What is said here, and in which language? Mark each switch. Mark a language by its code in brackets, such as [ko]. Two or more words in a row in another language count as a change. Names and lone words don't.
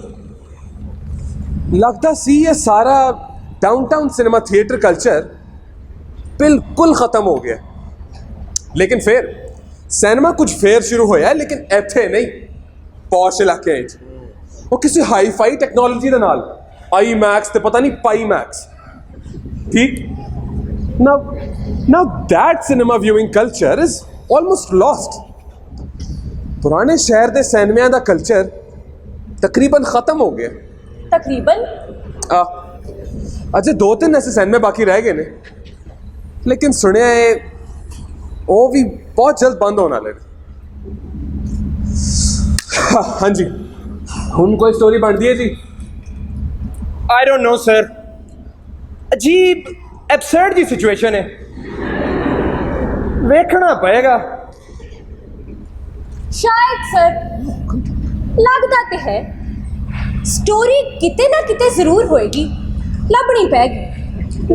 [pa] ਲੱਗਦਾ ਸੀ ਇਹ ਸਾਰਾ [en] downtown cinema theatre culture [pa] ਬਿਲਕੁਲ ਖਤਮ ਹੋ ਗਿਆ। ਲੇਕਿਨ ਫਿਰ ਸਿਨੇਮਾ ਕੁਝ ਫੇਰ ਸ਼ੁਰੂ ਹੋਇਆ, ਲੇਕਿਨ ਇੱਥੇ ਨਹੀਂ, ਪੌਸ਼ ਇਲਾਕੇ 'ਚ। ਉਹ ਕਿਸੇ [en] hi-fi technology [pa] ਦੇ ਨਾਲ, ਆਈ ਮੈਕਸ ਤੇ ਪਤਾ ਨਹੀਂ ਪਾਈ ਮੈਕਸ, ਠੀਕ। [en] Now that cinema viewing culture is almost lost. [pa] ਪੁਰਾਣੇ ਸ਼ਹਿਰ ਦੇ ਸਿਨੇਮਿਆਂ ਦਾ ਕਲਚਰ ਤਕਰੀਬਨ ਖਤਮ ਹੋ ਗਿਆ। ਤਕਰੀਬਨ ਅਜੇ 2-3 ਐਸੇ ਸਿਨੇਮੇ ਬਾਕੀ ਰਹਿ ਗਏ ਨੇ, ਲੇਕਿਨ ਸੁਣਿਆ ਹੈ ਉਹ ਵੀ ਬਹੁਤ ਜਲਦ ਬੰਦ ਹੋਣ ਵਾਲੇ ਨੇ। ਹਾਂਜੀ, ਹੁਣ ਕੋਈ ਸਟੋਰੀ ਬਣਦੀ ਹੈ ਜੀ? [en] I don't know sir, [pa] ਅਜੀਬ ਐਬਸਰਡ ਦੀ ਸਿਚੁਏਸ਼ਨ ਹੈ, ਵੇਖਣਾ ਪਏਗਾ। ਸ਼ਾਇਦ ਸਰ ਲੱਗਦਾ ਤੇ ਹੈ ਸਟੋਰੀ ਕਿਤੇ ਨਾ ਕਿਤੇ ਜ਼ਰੂਰ ਹੋਏਗੀ, ਲੱਭਣੀ ਪੈਗੀ।